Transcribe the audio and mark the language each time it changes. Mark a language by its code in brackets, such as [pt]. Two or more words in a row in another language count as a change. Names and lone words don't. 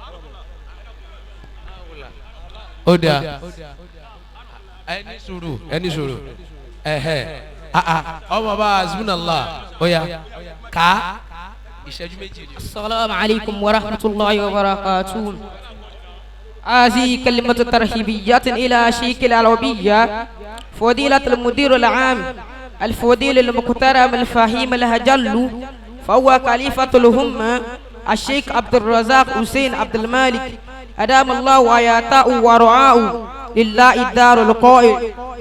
[yo] ó dáa ẹni sùúrù ọmọ bá azmunallah ó yá ká ìṣẹ́jú méjì. [ar] السلام عليكم ورحمة الله وبركاته. هذه كلمة ترحيبية إلى شيخ العربية فضيلة المدير العام الفضيل المحترم الفهيم الهجل فهو خليفة الأمة الشيخ عبد الرزاق حسين عبد المالك أدام الله آياته ورعاه لله الدار القائل